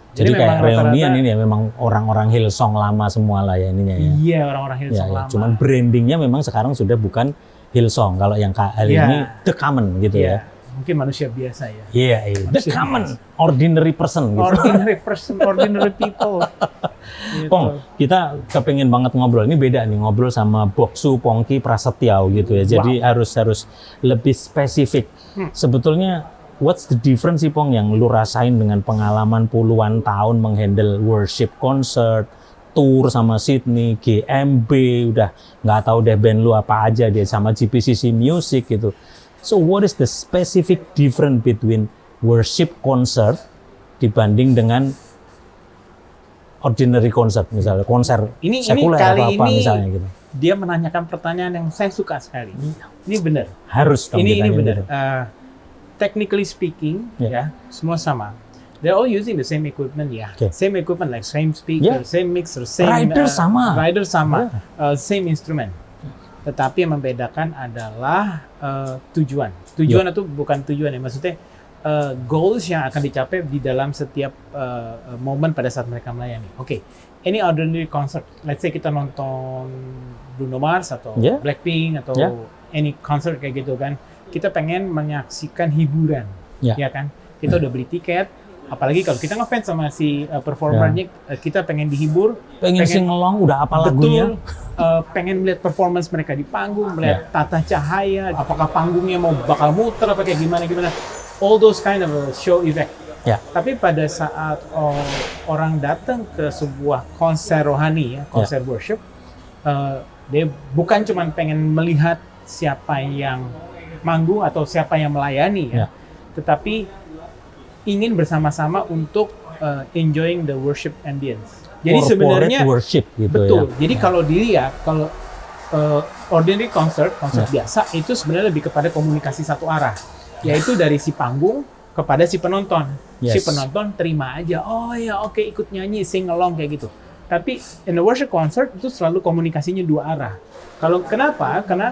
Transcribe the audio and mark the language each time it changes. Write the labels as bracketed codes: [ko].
[id] Jadi kayak reunian ini ya, memang orang-orang Hillsong lama semua lah ya ininya ya. Iya, orang-orang Hillsong lama. Cuman brandingnya memang sekarang sudah bukan Hillsong. Kalau yang kali ini The Common gitu ya. Mungkin manusia biasa ya. Iya. The Common, [en] ordinary person [id] gitu. [en] Ordinary person, ordinary people. [id] Gitu. Pong, kita kepengen banget ngobrol. Ini beda nih, ngobrol sama Boksu Pongki Prasetyo gitu ya. Jadi harus lebih spesifik. Sebetulnya [en] what's the difference [id] sih, Pong, yang lu rasain dengan pengalaman puluhan tahun menghandle worship concert, tour sama Sydney, GMB, udah nggak tahu deh band lu apa aja dia, sama GPCC Music gitu. [en] So what is the specific difference between worship concert [id] dibanding dengan [en] ordinary concert, [id] misalnya konser sekuler atau apa misalnya gitu? Dia menanyakan pertanyaan yang saya suka sekali. Ini benar. Harus dong ini benar. [en] Technically speaking, [id] ya semua sama. [en] They're all using the same equipment, same equipment like same speaker, same mixer, same rider sama, same instrument. [id] Tetapi yang membedakan adalah tujuan. Tujuan itu bukan tujuan ya, maksudnya goals yang akan dicapai di dalam setiap momen pada saat mereka melayani. [en] Any ordinary concert, let's say [id] kita nonton Bruno Mars atau Blackpink atau [en] any concert [id] kayak gitu kan. Kita pengen menyaksikan hiburan, ya kan? Kita udah beli tiket, apalagi kalau kita ngefans sama si performernya, kita pengen dihibur, pengen singelong, udah apa lagunya? Pengen melihat performance mereka di panggung, melihat tata cahaya, apakah panggungnya mau bakal muter apa kayak gimana, [en] all those kind of show effect. [id] Tapi pada saat orang datang ke sebuah konser rohani, konser worship, dia bukan cuma pengen melihat siapa yang manggung atau siapa yang melayani tetapi ingin bersama-sama untuk [en] enjoying the worship ambience. [id] Jadi sebenarnya worship gitu betul. ya. Jadi kalau dilihat kalau ordinary concert biasa itu sebenarnya lebih kepada komunikasi satu arah, yaitu dari si panggung kepada si penonton. Si penonton terima aja, oh ya oke, ikut nyanyi, sing along kayak gitu. Tapi [en] in a worship concert [id] itu selalu komunikasinya dua arah. Kenapa?